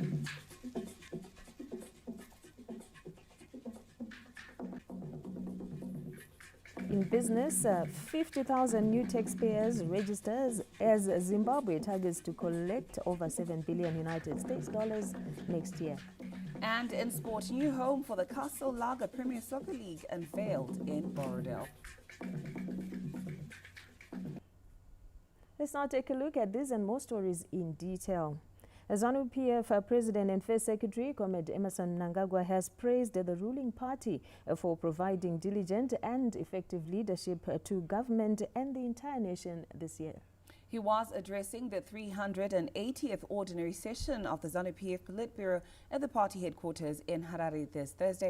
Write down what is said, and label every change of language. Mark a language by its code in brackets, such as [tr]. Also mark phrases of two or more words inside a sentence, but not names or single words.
[en] In business, 50,000 new taxpayers registers as Zimbabwe targets to collect over $7 billion United States dollars next year. And in sport, new home for the Castle Lager Premier Soccer League unveiled in Borrowdale. Let's now take a look at this and more stories in detail. ZANU-PF President and First Secretary, Comrade Emmerson Mnangagwa, has praised the ruling party for providing diligent and effective leadership to government and the entire nation this year. He was addressing the 380th ordinary session of the ZANU-PF Politburo at the party headquarters in Harare this Thursday.